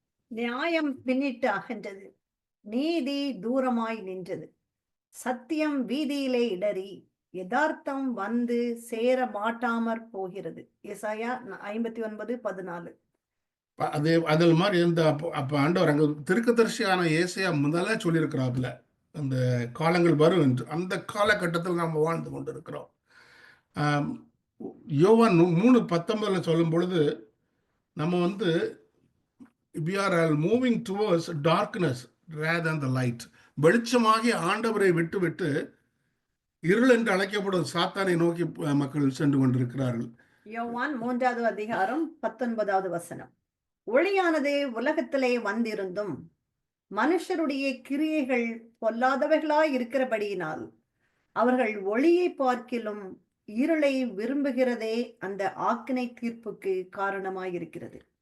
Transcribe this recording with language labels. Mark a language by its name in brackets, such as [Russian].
[Tamil] நியாயம் பின்னிட்டு அகன்றது, நீதி தூரமாய் நின்றது, சத்தியம் வீதியிலே இடறி, யதார்த்தம் வந்து சேர மாட்டாமற் போகிறது. ஏசாயா 59:14. அதே அதில் மாதிரி இருந்த அப்போ ஆண்டவர் அங்கே தீர்க்கதரிசியான ஏசாயா முதல்ல சொல்லியிருக்கிறாப்புல அந்த காலங்கள் வரும் என்று. அந்த காலகட்டத்தில் நாம் வாழ்ந்து கொண்டிருக்கிறோம். ஆம், யோவான் 3:19 சொல்லும் பொழுது நம்ம வந்து [English] we are all moving towards darkness rather than the light. [Tamil] வெளிச்சமாகி ஆண்டவரை விட்டு விட்டு இருள் என்று அழைக்கப்படும் சாத்தானை நோக்கி மக்கள் சென்று கொண்டிருக்கிறார்கள். யோவான் 3:19 ஒளியானது உலகத்திலே வந்திருந்தும் மனுஷருடைய கிரியைகள் பொல்லாதவைகளாய் இருக்கிறபடியினால் அவர்கள் ஒளியை பார்க்கிலும் இருளை விரும்புகிறதே அந்த ஆக்கினை தீர்ப்புக்கு காரணமாயிருக்கிறது.